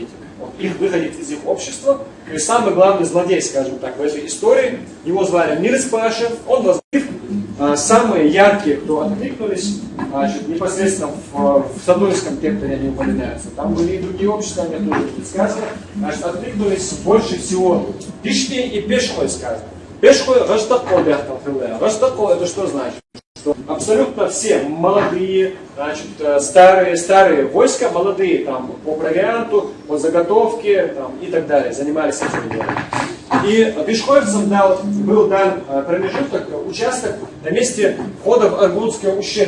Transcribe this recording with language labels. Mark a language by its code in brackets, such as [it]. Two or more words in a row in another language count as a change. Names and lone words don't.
[ru] Вот, их выходит из их общества. И самый главный злодей, скажем так, в этой истории, его звали Мирс Паша, он возглавил. Самые яркие, кто откликнулись, значит, непосредственно в Садоевском текторе они упоминаются. Там были и другие общества, они тоже тут сказано. Значит, откликнулись больше всего Пишни и Пешхой сказано. [ce] Пешхой Раштако бяхтал хилея. [ru] Раштако это что значит? Что абсолютно все молодые, значит, старые войска, молодые там, по провианту, по заготовке там, и так далее, занимались этим делом. И пешхоевцам был дан промежуток, участок на месте входа в Аргунское ущелье.